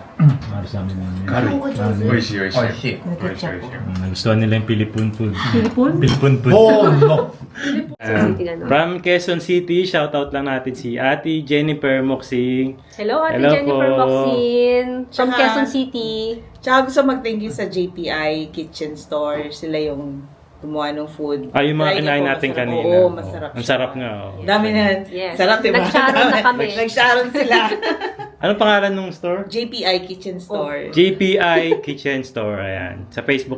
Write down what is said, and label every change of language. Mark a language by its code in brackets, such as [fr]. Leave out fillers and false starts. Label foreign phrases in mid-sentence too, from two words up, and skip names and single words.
[tl] Marasami namin. [ja] 軽い。美味しい美味しい。美味しい。美味しい美味しい。 [tl] Nagustuhan nila yung Pilipon food. Pilipon? Pilipon food. no. From Quezon City, shoutout lang natin si Ate Jennifer Moxing. Hello, Ate Hello Jennifer po. Moxin. From Tsaka- Quezon City. Tsaka gusto mag- [en] thank you [tl] sa JPI Kitchen Store. Sila yung gumawa ng food. Yung mga Try niyo kinain po, natin masarap. kanina. Oo, masarap Ang siya. sarap nga. Oh. Dami na. Yes. Sarap, diba? Nag-sharon na kami. Nag-sharon sila. Anong pangalan ng store? JPI Kitchen Store. JPI Kitchen Store. Ayan. Sa Facebook